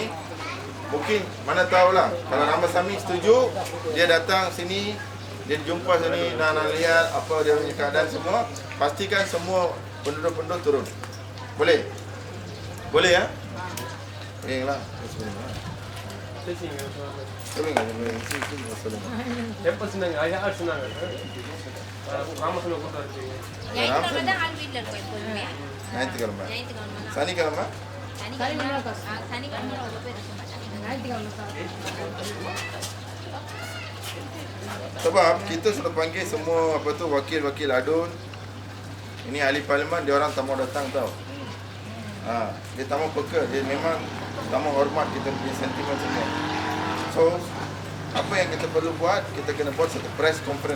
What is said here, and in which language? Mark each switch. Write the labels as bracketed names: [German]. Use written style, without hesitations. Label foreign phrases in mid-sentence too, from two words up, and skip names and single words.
[Malay] Mungkin mana tahulah kalau Ramasamy setuju, dia datang sini, dia jumpa sini, nak lihat apa dia punya keadaan semua, pastikan semua penduduk-penduduk turun. Boleh? Boleh ya? Baiklah. Bismillah. [Tamil] எப்போ சொன்னாங்க யார் சொன்னாங்க ராமசோட கூட்டம் இருக்கு ஞாயிற்றுக்கிழமை தான் ஆள் வீட்டில் இருக்கும் எப்போதுமே. ஞாயிற்றுக்கிழமை. ஞாயிற்றுக்கிழமை சனிக்கிழமை? சனிக்கிழமை அவ்வளோ பேர் இருக்க மாட்டாங்க. [Malay] Sebab kita sudah panggil semua apa tu wakil-wakil adun. Ini ahli parlimen, dia orang tak mau datang tau. Dia tak mau peka, dia memang tak mau hormat kita punya sentimen semua. So, apa yang kita perlu buat, kita kena buat satu [English] press conference.